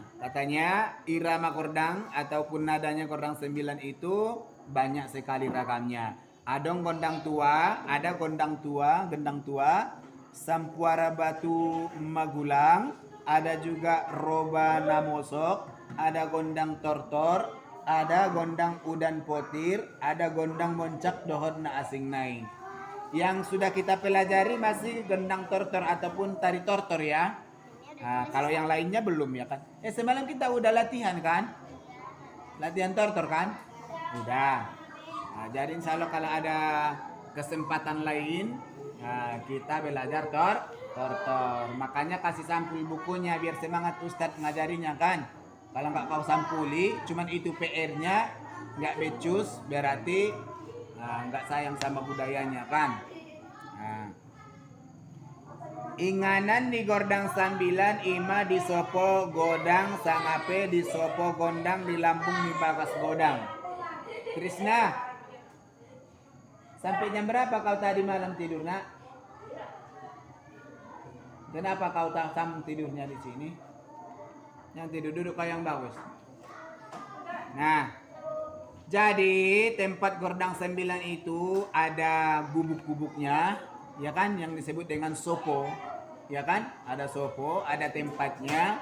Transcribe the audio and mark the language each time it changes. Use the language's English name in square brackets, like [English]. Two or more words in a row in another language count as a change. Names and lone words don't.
[Indonesian] Katanya irama Gordang ataupun nadanya Gordang 9 itu banyak sekali ragamnya. Ada gendang tua, sampuara batu magulang, ada juga roba namosok, ada gondang tortor, ada gondang udan potir, ada gondang moncak [Batak Mandailing] dohot na asing naik. [Indonesian] Yang sudah kita pelajari masih gendang tortor ataupun tari tortor ya. Nah, kalau yang lainnya belum ya kan. Semalam kita udah latihan kan? Latihan tortor kan? Udah. Nah, jadi insya Allah kalau ada kesempatan lain kita belajar tortor. Makanya kasih sampul bukunya biar semangat Ustadz ngajarinya kan. Kalau nggak kau sampuli, cuman itu PR-nya, nggak becus, berarti nggak sayang sama budayanya kan. Nah. [Batak Mandailing] Inganan di Gordang Sambilan, Ima di Sopo Godang, Sangape di Sopo Gondang, di Lampung di Bagas Godang. [Indonesian] Krisna, sampai jam berapa kau tadi malam tidur, nak? Kenapa kau tak sambung tidurnya di sini? Yang tidur duduk kau yang bagus. Nah, jadi tempat Gordang 9 itu ada gubuk-gubuknya, ya kan, yang disebut dengan sopo, ya kan, ada sopo, ada tempatnya.